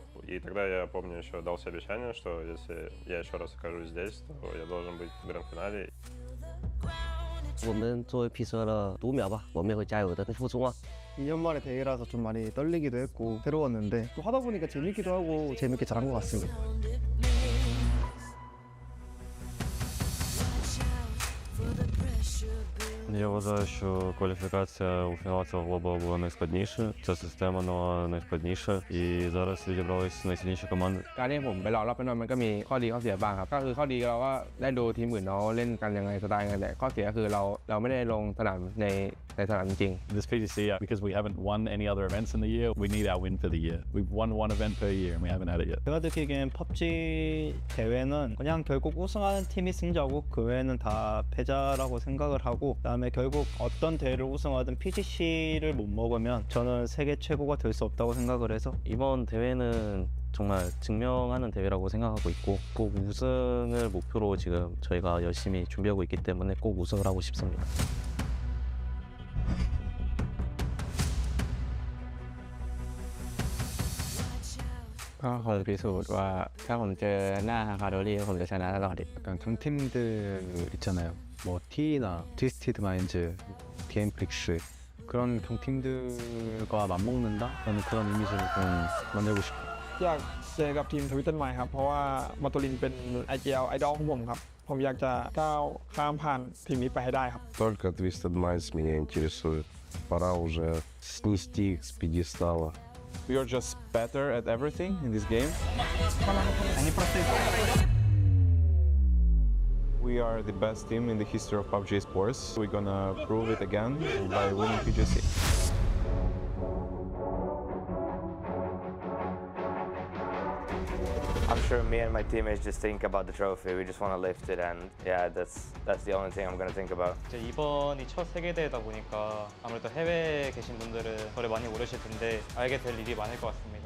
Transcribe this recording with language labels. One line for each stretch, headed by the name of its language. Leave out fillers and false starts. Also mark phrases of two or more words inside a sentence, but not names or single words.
Russian: И тогда я помню еще дал себе обещание, что если я еще раз окажусь здесь, то я должен быть в гранд-финале.
Chinese: 我们作为 P12读秒吧，我们也会加油的，付出嘛。
Korean: 2년 만에 대회라서 좀 많이 떨리기도 했고 새로웠는데 또 하다 보니까 재밌기도 하고 재밌게 잘한 것 같습니다.
Ukrainian: Я вважаю, що кваліфікація у фінал цього глобалу була найскладніша. Ця система була найскладніша, і зараз відібрались найсильніші команди.
Thai: การที่ผมไปรอรอบไปนอนมันก็มีข้อดีข้อเสียบ้างครับก็คือข้อดีเราก็ได้ดูทีมอื่นเขาเล่นกันยังไงสไตล์กันแต่ข้อเสียคือเราไม่ได้ลงสนามในสนามจริง
English: This PGC, because we haven't won any other events in the year, we need our win for the year. We've won 1 event per year and we haven't had it yet.
Korean: 제가 느끼기엔 PUBG 대회는 그냥 결국 우승하는 팀이 승자고 그 외에는 다 패자라고 생각을 하고 그다음에 결국 어떤 대회를 우승하든 PGC를 못 먹으면 저는 세계 최고가 될 수 없다고 생각을 해서 이번 대회는 정말 증명하는 대회라고 생각하고 있고 꼭 우승을 목표로 지금 저희가 열심히 준비하고 있기 때문에 꼭 우승을 하고 싶습니다.
Thai: ก็ขอพิสูจน์ว่าถ้าผมเจอหน้าคาร์โดรี่ผมจะชนะตลอด
Korean: 약간 강팀들 있잖아요. 뭐 T나 트위스티드 마인즈, DM플릭스 그런 강팀들과 맞먹는다? 저는 그런 이미지를 좀 만들고 싶어요.
Thai: อยากเจอกับทีมทวิตเตอร์ใหม่ครับเพราะว่ามาตูลินเป็น IGL ไอดอลของผมครับผมอยากจะก้าวข้ามผ่านทีมนี้ไปให้ได้ครับ
Russian: Только Twisted Minds меня интересует. Пора уже снести их с пьедестала.
English: We are just better at everything in this game. We are the best team in the history of PUBG Esports. We're gonna prove it again by winning PGC. I'm sure me and my teammates just think about the trophy. We just want to lift it, and yeah, that's the only thing I'm gonna think about.
Korean: 이번이 첫 세계대회다 보니까 아무래도 해외에 계신 분들은 저를 많이 모르실 텐데 알게 될 일이 많을 것 같습니다.